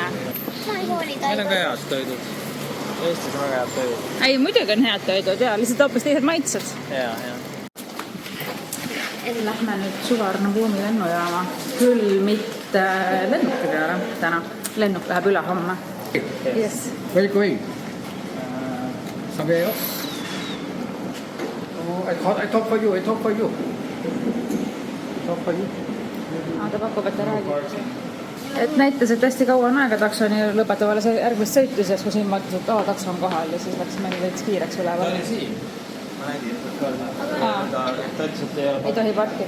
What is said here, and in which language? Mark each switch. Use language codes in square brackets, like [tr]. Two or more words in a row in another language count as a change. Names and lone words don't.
[et] Meil on ka head toidud. Eestis on väga head toidud. Ei, muidugi on head toidud ja lihtsalt hoopis teised maitsed. Ja. Lähme nüüd Suvarna-Buumi lennujaama. Küll mitte lennuki peale täna. Lennuk läheb üle homme. [en] Yes. Where are you going? Somewhere else? Oh, I talk for you. Talk for you. [et] Ta pakub, et ta räägib. Et näitas, et hästi kaua on aega taksoni lõpetavale järgmist sõitu, siis kui siin mõtles, et takso on kohal ja siis läks meil veits kiireks üleval. Ta oli siin. Ma nägin, et ta ütles, et ei tohi parkida.